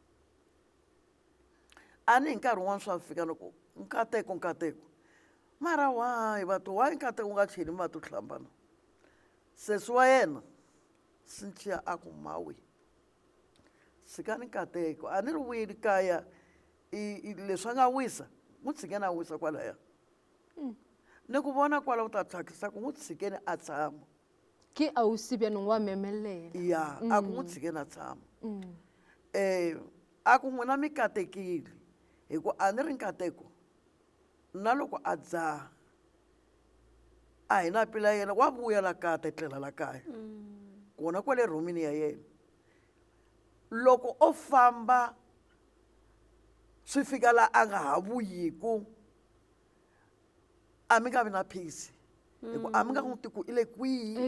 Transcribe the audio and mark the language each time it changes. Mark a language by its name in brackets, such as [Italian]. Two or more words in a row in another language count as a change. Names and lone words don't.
[Tsonga] a ni hi nkarhi wun'wana swa fika loko nkateko mara wayi vato wayi nkateko u nga cheli mati u hlambana sesi wa yena Cynthia a ku mawi tshikani nkateko a ni ri vuyeli kaya leswi a nga wisa n'wi tshikeni a wisa kwalaya ni ku vona kwala u ta thyakisa ku n'wi tshikeni a tshama [Northern Sotho] ke ausi bjanong wa memelela [Tsonga] ya a ku n'wi tshikeni a tshama a ku n'wina mi katekile hi ku a ni ri nkateko na loko a dzaha a hi na pila yena wa vuya la kaya ta etlela la kaya kona kwale rhumini ya yena loko o famba swi fika la a nga ha vuyiku a mi nga vi na peace hi ku a mi nga n'wi ti ku i le kwihi